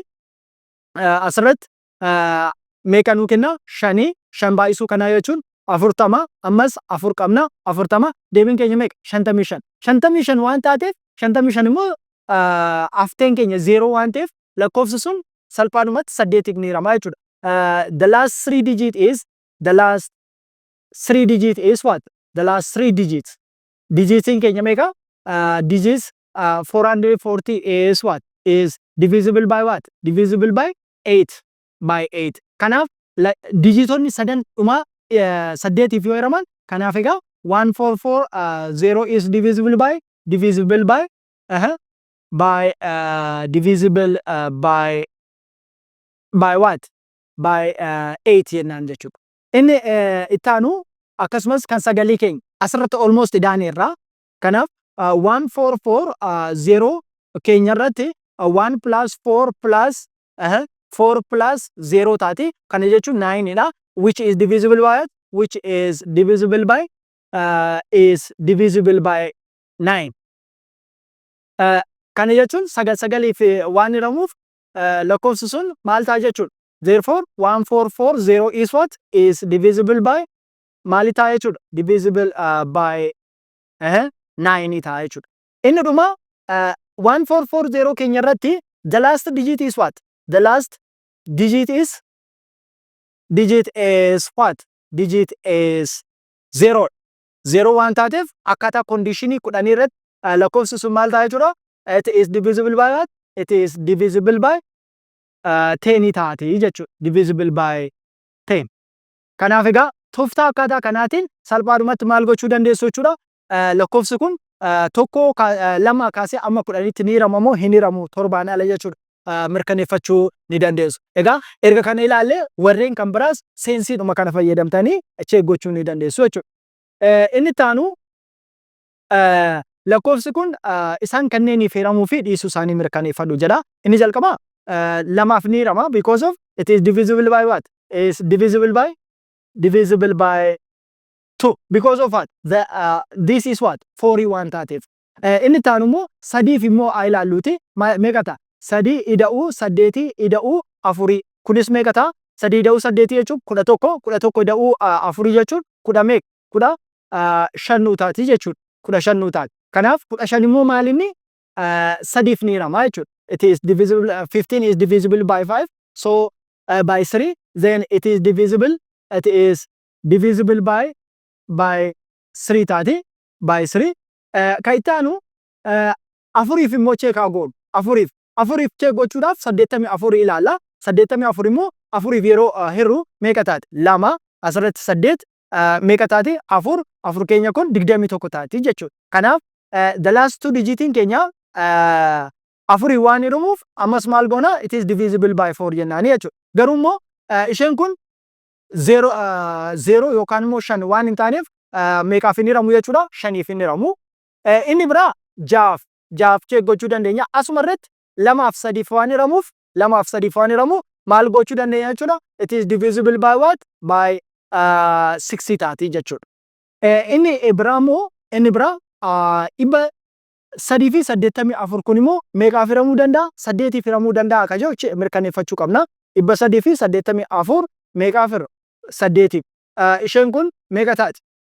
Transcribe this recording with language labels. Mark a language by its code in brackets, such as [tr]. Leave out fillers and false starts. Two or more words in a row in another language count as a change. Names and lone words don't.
[om] Asirratti meeqa nuu kenna? 5 baay'isuu kanaa jechuun 40 ammas 4 qabna 40 deebiin keenya meeqa? 55. 55 waan taateef 55 immoo afteen keenya 0 waan ta'eef lakkoofsi sun salphaadhumatti 8 ni hirama jechuudha. [en] The last 3 digit is what? The last 3 digits. [om] Digitiin keenya meeqa? [en] Digits 440 is what? Is divisible by what? Divisible by 8. By 8. [om] Kanaaf digitoonni sadan dhuma 8tiif yoo hiraman kanaaf egaa 1440 [en] is divisible by divisible by what? [om] By 8 jennaan jechuudha. Inni ittaanu akkasumas kan sagalii keenya asirratti almost idaaneerra. Kanaaf 1440 keenya irratti 1 plus 4 plus 4 plus 0 taati. Kana jechuun 9 dha. [en] Which is divisible by what? Which is divisible by 9. [om] Kana jechuun sagaliif waan hiramuuf lakkoofsi sun maal ta'a jechuudha. [en] Therefore 1440 is what? Is divisible by [om] maali ta'a jechuudha. [en] Divisible by [om] 9 ta'a jechuudha. Inni dhuma 1440 keenya irratti [en] the last digit is what? The last digit is what? Digit is 0. [om] 0 waan taateef akkaataa conditionii kudhanii irratti lakkoofsi sun maal ta'a jechuudha. [en] It is divisible by what? It is divisible by 10 [om] taati jechuudha. [en] Divisible by 10. [om] Kanaaf egaa tooftaa akkaataa kanaatiin salphaadhumatti maal gochuu dandeessu jechuudha. Lakkoofsi kun tokko lama kaasee amma 10tti ni hirama moo hin hiramu torbaan ala jechuudha. Mirkaneeffachuu ni dandeessu. Egaa erga kana ilaalle warreen kan biraas seensiidhuma kana fayyadamtanii check gochuu ni dandeessu jechuudha. Inni taanu lakkoofsi kun isaan kanneeniif hiramuu fi dhiisuu isaanii mirkaneeffadhu jedha. Inni jalqaba lamaaf ni hirama [en] because of it is divisible by what? Is divisible by 2 because of what? This is what? 41 taateef. [om] Inni taanu immoo sadiif immoo haa ilaalluuti meeqa ta'a? 3 ida'uu 8 ida'uu 4 kunis meeqa ta'a? 3 ida'uu 8 jechuun 11 11 ida'uu 4 jechuun 10 meeqa? 15 taati jechuudha. 15 taati. Kanaaf 15 immoo maal inni? Sadiif ni hirama jechuudha. [en] It is divisible 15 is divisible by 5 so by 3 then it is divisible divisible by 3 [om] taati by 3 kan itti aanu afuriif immoo check haa goonu afuriif check gochuudhaaf 84 ilaalla 84 immoo afuriif yeroo hirru meeqa taati lama asirratti 8 meeqa taati afur keenya kun 21 taati jechuudha kanaaf [en] the last two [om] digitiin keenya afurii waan jedhamuuf ammas maal goona [en] it is divisible by 4 [om] jennaani jechuudha garuu immoo isheen kun 0 yookaan immoo 5 waan hin taaneef meeqaaf hin hiramu jechuudha 5f hin hiramu inni biraa jaaf check gochuu dandeenya asuma irratti 2f 3f waan hiramuuf 2f 3f waan hiramu maal gochuu dandeenya jechuudha [en] it is divisible by what by 60 [om] taati jechuudha inni biraa dhibba 3 fi 84 kun immoo meeqaaf hiramuu danda'a 8f hiramuu danda'a ka jedhu mirkaneeffachuu qabna dhibba 3 fi 84 meeqaaf hirra 8f isheen kun meeqa taati